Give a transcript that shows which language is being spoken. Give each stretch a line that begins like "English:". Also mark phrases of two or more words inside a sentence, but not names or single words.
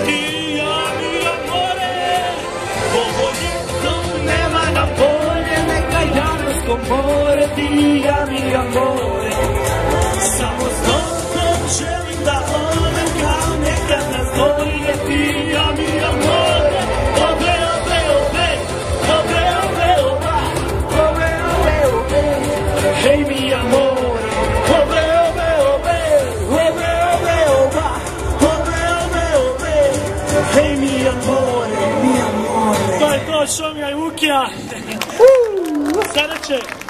Croatian: ti ja
Italian: mi amore,
Croatian: ovo ljeto nema nam bolje, neka Jadransko more, ti ja
Italian: mi amore.
Croatian: Samo s tobom želim da odem kao nekad nas dvoje, ti ja
Italian: mi amore. Obe, obe, obe, obe, obe, oba, obe, obe, obe, hej mi amore. Obe, obe, obe, obe, obe, oba, obe, obe, obe, hej mi amore, mi amore.
Croatian: To je to, Šomija i Vukija. Sada će